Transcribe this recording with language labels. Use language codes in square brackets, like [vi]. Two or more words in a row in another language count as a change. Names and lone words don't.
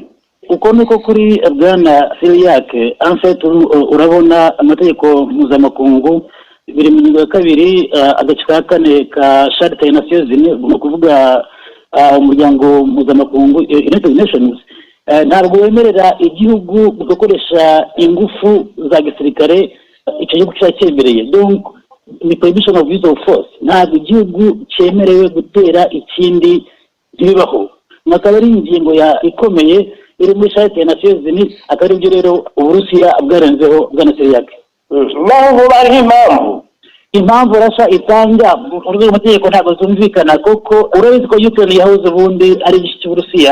[rw] Uko niko kuri bwana Siriake, [fr] en fait [rw] urabona amategeko mpuzamakungu biri mu ngingo ya kabiri agace ka kane ka Charte des Nations Unies, no kuvuga umuryango mpuzamakungu United Nations, ntabwo wemerera igihugu gukoresha ingufu za gisirikare icyo gihugu cyakemereye. [en] Donc ni prohibition of use of force. [rw] Ntabwo igihugu cyemerewe gutera ikindi ntibibaho. Nakaba ari ingingo ya ikomeye iri muri Charte des Nations Unies, akari byo rero Uburusiya bwarenzeho bwana Siriake. Naho bari impamvu impamvu Russia itanga mu rwego rw'amategeko ntabwo zumvikana kuko urabizi ko Ukraine yahoze ubundi ari igice cy'Uburusiya